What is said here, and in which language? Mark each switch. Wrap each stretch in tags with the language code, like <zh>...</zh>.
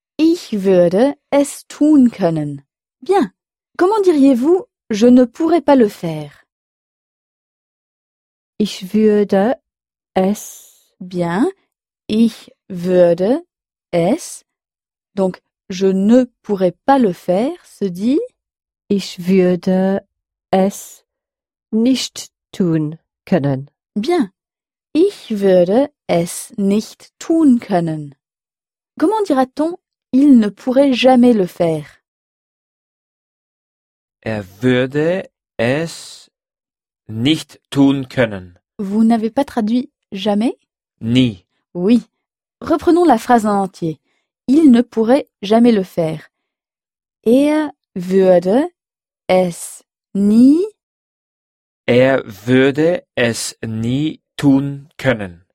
<de>Ich würde es tun können.</de> <fr>Bien. Comment diriez-vous je ne pourrais pas le faire?</fr> <de>Ich würde es.</de> <fr>Bien.</fr> <de>Ich würde es.</de> <fr>Donc, je ne pourrais pas le faire se dit.</fr> <de>Ich würde es nicht tun können.</de> <fr>Bien.</fr> <de>Ich würde es nicht tun können.</de> <fr>Comment dira-t-on il ne pourrait jamais le faire?</fr> <de>Würde es nicht tun können.</de> <fr>Vous n'avez pas traduit jamais?</fr> <de>Nie.</de> <fr>Oui. Reprenons la phrase en entier. Il ne pourrait jamais le faire.</fr> <de>Würde es nie? Würde es nie tun können.</de>